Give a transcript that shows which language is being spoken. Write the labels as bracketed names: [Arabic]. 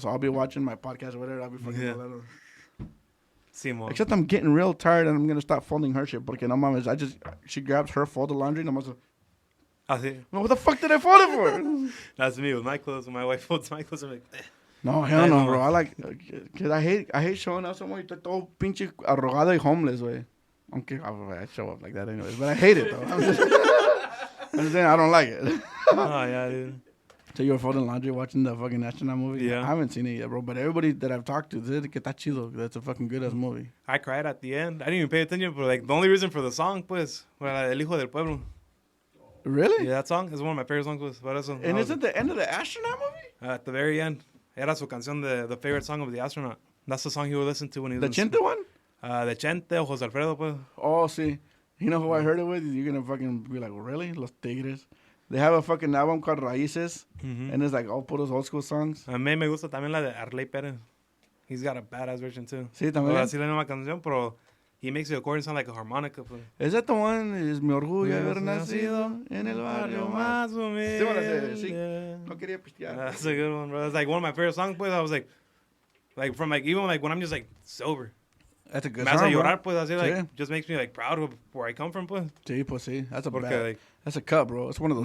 [English] So I'll be watching my podcast or whatever. I'll be fucking [Spanish] Simón. [English] Except I'm getting real tired, and I'm going to stop folding her shit. [Spanish] Porque no mames, [English] she grabs her folded laundry, and I'm like, [Spanish] Así. [English] what the fuck did I fold it for? That's me with my clothes. When my wife folds my clothes, I'm like, eh. No, hell no, bro. I like, cause I hate showing up somewhere. [Spanish] Estoy todo pinche arrogado y homeless, güey. Aunque [English] I show up like that anyways, but I hate it though. I'm just saying I don't like it. Oh, yeah, dude. So you were folding laundry watching the fucking astronaut movie? Yeah. I haven't seen it yet, bro. But everybody that I've talked to said [Spanish] que está chido. [English] That's a fucking good ass movie. I cried at the end. I didn't even pay attention, but like the only reason for the song, pues, era El Hijo del Pueblo. Really? Yeah, that song is one of my favorite songs, pues. [Spanish] Por eso. [English] And isn't the end of the astronaut movie? At the very end, [Spanish] era su canción, [English] the favorite song of the astronaut. That's the song he would listen to when he was The in Chente one? The Chente o José Alfredo, pues. Oh, see. You know who I heard it with? You're gonna fucking be like, really? Los Tigres. They have a fucking album called Raíces, and it's like all puros old school songs. [Spanish] A mí me gusta también la de Arley Pérez. [English] He's got a badass version too. [Spanish] Sí, también. Así la misma canción, pero [English] he makes the accordion sound like a harmonica. Pues. ¿Es that the one? [Spanish] Es mi orgullo haber nacido en el barrio más humilde. Sí, me la sé, sí. No quería pistear. [English] That's a good one, bro. It's like one of my favorite songs, pues. I was like from like even like when I'm just like sober. That's a good [Spanish] Me hace [English] song, bro. [Spanish] llorar, pues. Así like Sí. [English] just makes me like proud of where I come from, pues. [Spanish] Sí, pues sí. [English] That's a [Spanish] Porque, [English] bad. like, That's a cut, bro. It's one of those